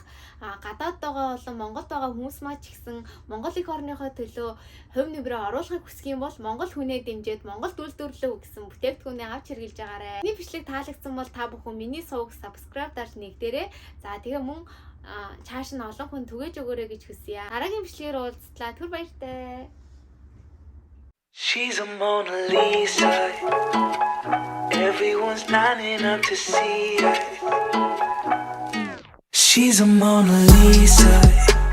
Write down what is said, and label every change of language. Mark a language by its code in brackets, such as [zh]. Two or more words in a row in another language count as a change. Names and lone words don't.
[mn] Гадаад байгаа болон Монголд байгаа хүмүүс маань ч гэсэн Монгол эх орныхоо төлөө хувь нэмрээ оруулахыг хүсэх юм бол монгол хүнээ дэмжиж Монголд үйлдвэрлэв гэсэн бүтээгдэхүүнээ авч хэрэгжилж байгаарэ. Миний бичлэг таалагдсан бол та бүхэн миний сувг subscribe дарж нэгдээрэй. За тэгээ мөн чааш нь олон хүн түгээж өгөөрэй гэж хүсье. Дараагийн бичлэгээр уулзтлаа. Түр баяртай. [en] She's a Mona Lisa. Everyone's lining up to see her. She's a Mona Lisa.